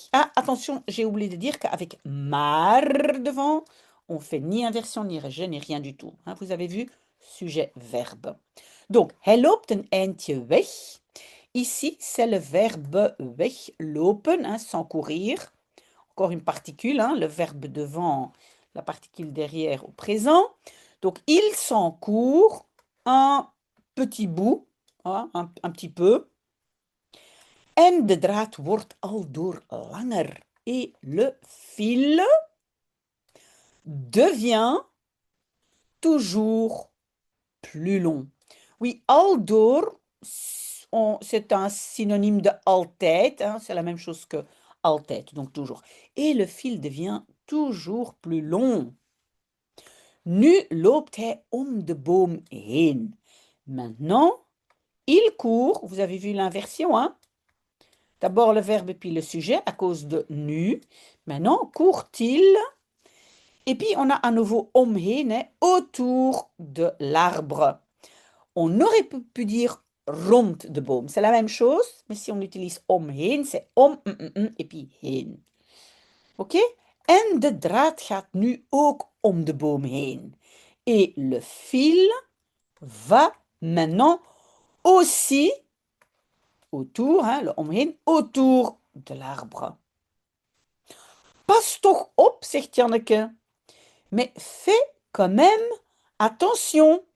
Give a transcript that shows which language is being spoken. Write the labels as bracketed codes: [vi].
[fr] Ah, attention, j'ai oublié de dire qu'avec maar devant, on fait ni inversion, ni rejet, ni rien du tout, hein. Vous avez vu, sujet, verbe. [nl] Donc, hij loopt een eindje weg. [fr] Ici, c'est le verbe weglopen, hein, sans courir. Encore une particule, hein, le verbe devant, la particule derrière au présent. Donc, il s'en court un petit bout, hein, un petit peu. [nl] En de draad wordt aldoor langer. [fr] Et le fil devient toujours plus long. Oui, aldoor, c'est un synonyme de altijd, hein, c'est la même chose que altijd, donc toujours. Et le fil devient toujours plus long. [nl] Nu loopt hij om de boom heen. [fr] Maintenant, il court, vous avez vu l'inversion, hein? D'abord le verbe puis le sujet à cause de nu. Maintenant, court-il? Et puis on a à nouveau omheen, hein, autour de l'arbre. On aurait pu dire [nl] rond de boom. [fr] C'est la même chose, mais si on utilise omheen, c'est et puis heen. [nl] Oké? En de draad gaat nu ook om de boom heen. [fr] Et le fil va maintenant aussi autour, hein, le omheen, autour de l'arbre. [nl] Pas toch op, zegt Janneke. [fr] Mais fais quand même attention.